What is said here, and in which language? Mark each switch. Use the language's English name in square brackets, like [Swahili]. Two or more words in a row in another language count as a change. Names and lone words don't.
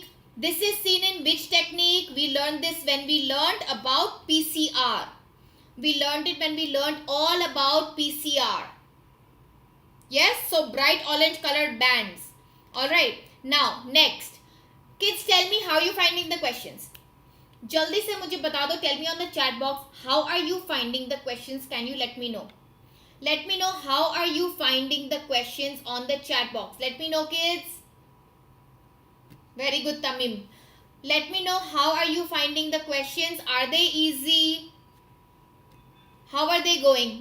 [English] This is seen in which technique? We learned this when we learned about PCR. We learned it when we learned all about PCR. Yes, so bright orange colored bands. Alright, now next. Kids, tell me how you finding the questions. [Hindi] जल्दी से मुझे बता दो. [English] Tell me on the chat box, how are you finding the questions? Can you let me know? Let me know how are you finding the questions on the chat box. Let me know, kids. Very good, Tamim. Let me know how are you finding the questions. Are they easy? How are they going?